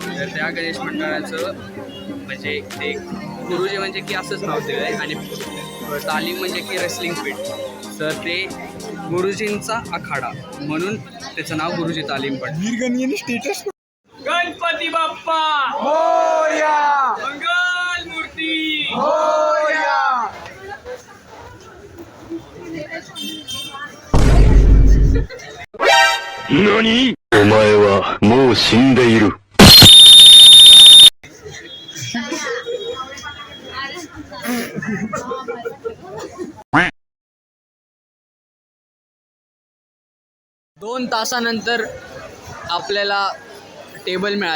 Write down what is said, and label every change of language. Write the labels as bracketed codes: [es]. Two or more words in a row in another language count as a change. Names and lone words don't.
[mr] तर त्या गणेश मंडळाचं म्हणजे ते गुरुजी म्हणजे की असंच नाव दिलं आहे आणि तालीम म्हणजे की [en] wrestling feet. [mr] तर ते गुरुजींचा आखाडा म्हणून त्याचं नाव गुरुजी तालीम पडलं. वीरगणीने स्टेटस गणपती बाप्पा मोरया मंगल मूर्ती. मोरया. [ja] 何？お前はもう死んでいる。 [mr] दोन तासानंतर आपल्याला टेबल मिळाला.